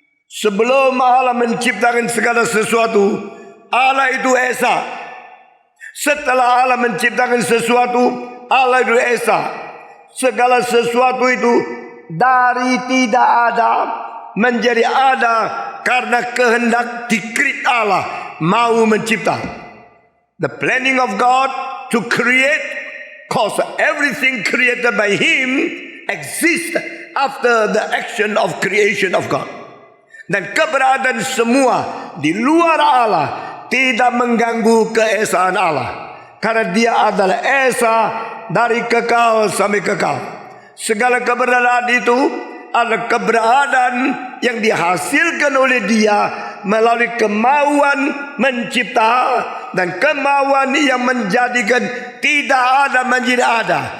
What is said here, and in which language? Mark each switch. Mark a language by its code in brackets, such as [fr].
[id] Sebelum Allah menciptakan segala sesuatu, Allah itu esa. Setelah Allah menciptakan sesuatu, Allah itu esa. Segala sesuatu itu dari tidak ada menjadi ada karena kehendak dikrit Allah mau mencipta. [en] The planning of God to create, cause everything created by Him exist after the action of creation of God. [id] Dan keberadaan semua di luar Allah tidak mengganggu keesaan Allah, karena Dia adalah esa dari kekal sampai kekal. Segala keberadaan itu adalah keberadaan yang dihasilkan oleh Dia melalui kemauan mencipta dan kemauan yang menjadikan tidak ada menjadi ada.